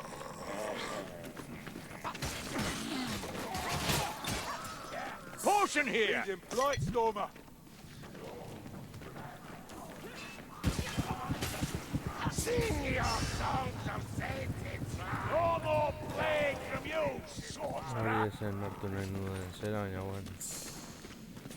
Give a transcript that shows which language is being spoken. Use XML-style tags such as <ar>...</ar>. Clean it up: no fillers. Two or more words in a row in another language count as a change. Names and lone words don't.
<en>Potion here! He's in Blightstormer! Sing your songs of safety! No more plague from you, sorcerer!</en> <eu>Hori ezen hartu nahi nuen zera, baina bueno.</eu>